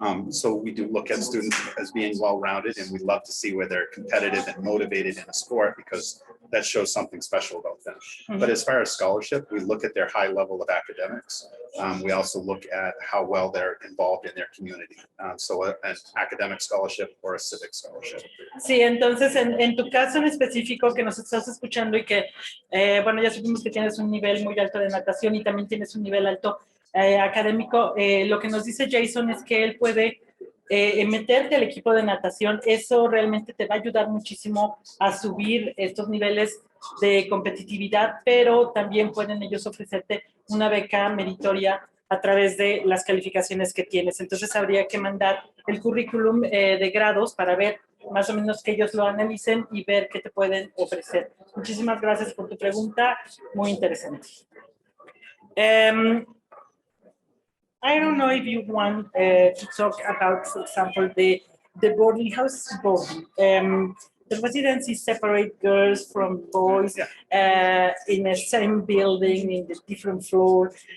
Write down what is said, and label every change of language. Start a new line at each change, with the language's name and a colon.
English: So we do look at students as being well-rounded, and we love to see where they're competitive and motivated in a sport because that shows something special about them. But as far as scholarship, we look at their high level of academics. We also look at how well they're involved in their community. So an academic scholarship or a civic scholarship.
Spanish: Sí, entonces en tu caso en específico que nos estás escuchando y que, bueno, ya supimos que tienes un nivel muy alto de natación y también tienes un nivel alto académico, lo que nos dice Jason es que él puede meterte al equipo de natación. Eso realmente te va a ayudar muchísimo a subir estos niveles de competitividad, pero también pueden ellos ofrecerte una beca meritoria a través de las calificaciones que tienes. Entonces habría que mandar el currículum de grados para ver más o menos que ellos lo analicen y ver qué te pueden ofrecer. Muchísimas gracias por tu pregunta, muy interesante.
English: I don't know if you want to talk about, for example, the boarding house boarding. The residencies separate girls from boys in the same building, in the different floor.